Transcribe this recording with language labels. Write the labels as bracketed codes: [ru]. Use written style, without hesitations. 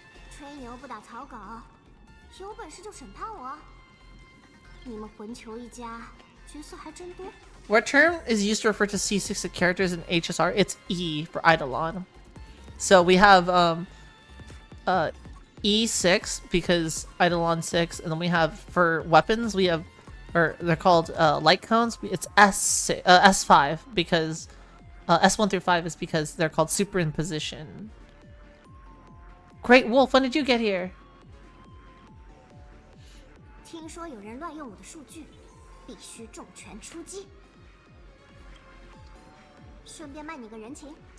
[zh] 吹牛不打草稿，有本事就审判我。你们魂球一家角色还真多。 [en] What term is used to refer to C6 characters in HSR? It's E for Eidolon. So we have E6 because Eidolon 6, and then we have for weapons we have, or they're called light cones. It's S5 because S1 through 5 is because they're called superimposition. Great Wolf, when did you get here? [zh] 听说有人乱用我的数据，必须重拳出击。顺便卖你个人情。